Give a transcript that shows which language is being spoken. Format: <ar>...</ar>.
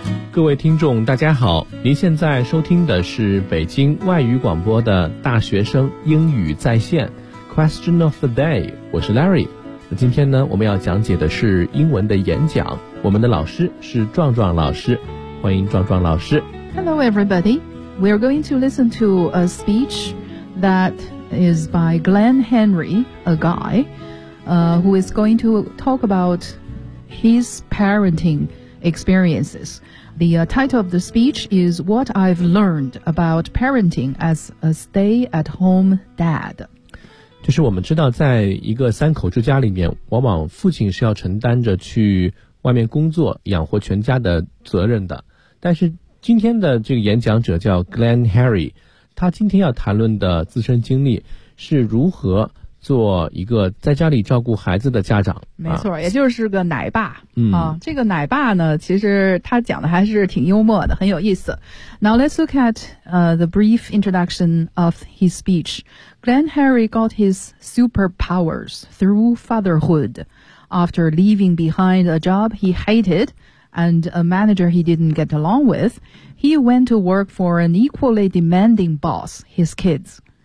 <zh>各位听众大家好，您现在收听的是北京外语广播的大学生英语在线</zh> <en>Question of the day，</en> <zh>我是 Larry。今天呢，我们要讲解的是英文的演讲，我们的老师是壮壮老师，欢迎壮壮老师。</zh> <en>Hello everybody， we are going to listen to a speech that is by Glenn Henry, a guy who is going to talk about his parentingexperiences. The title of the speech is What I've Learned About Parenting as a Stay-at-Home Dad.</en> <zh>就是我们知道在一个三口之家里面，往往父亲是要承担着去外面工作养活全家的责任的。但是今天的这个演讲者叫 Glenn Harry， 他今天要谈论的自身经历是如何做一个在家里照顾孩子的家长，没错，也就是个奶爸。嗯，这个奶爸呢，其实他讲的还是挺幽默的，很有意思。</zh> <en>Now let's look at the brief introduction of his speech. Glenn Harry got his superpowers through fatherhood after leaving behind a job he hated and a manager he didn't get along with. He went to work for an equally demanding boss, his kids.</en>